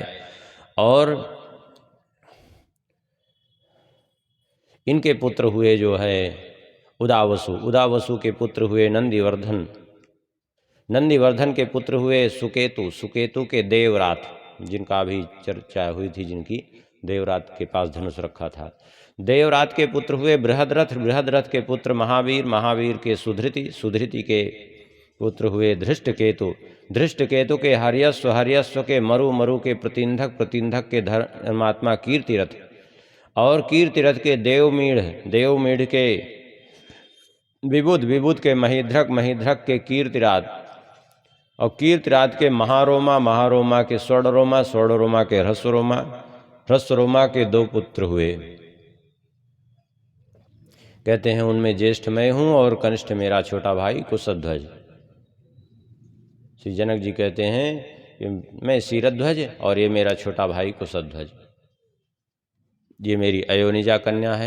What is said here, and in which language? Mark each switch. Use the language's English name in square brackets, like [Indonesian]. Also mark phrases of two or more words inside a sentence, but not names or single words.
[Hindi] और इनके पुत्र हुए जो है उदावसु, उदावसु के पुत्र हुए नंदीवर्धन, नंदीवर्धन के पुत्र हुए सुकेतु, सुकेतु के देवरात, जिनका भी चर्चा हुई थी, जिनकी देवरात के पास धनुष रखा था। देवरात के पुत्र हुए बृहद्रथ, बृहद्रथ के पुत्र महावीर, महावीर के सुधृति, सुधृति के पुत्र हुए धृष्टकेतु, धृष्टकेतु के हर्यस्व, हर्यस्व के मरु, मरु के प्रतिंधक, प्रतिंधक के धर्मात्मा कीर्तिरथ, और कीर्तिरथ के देवमीढ़, देवमीढ़ के विबुध, विबुध के महीध्रक, महीध्रक के कीर्तिराज, और कीर्तिराज के महारोमा, महारोमा के स्वर्णरोमा, स्वर्णरोमा के ह्रस्वरोमा, ह्रस्वरोमा के दो पुत्र हुए। कहते हैं उनमें ज्येष्ठ मैं हूं और कनिष्ठ मेरा छोटा भाई कुशध्वज। श्री जनक जी कहते हैं कि मैं शिरध्वज और ये मेरा छोटा भाई कुशध्वज, ये मेरी अयोनिजा कन्या है।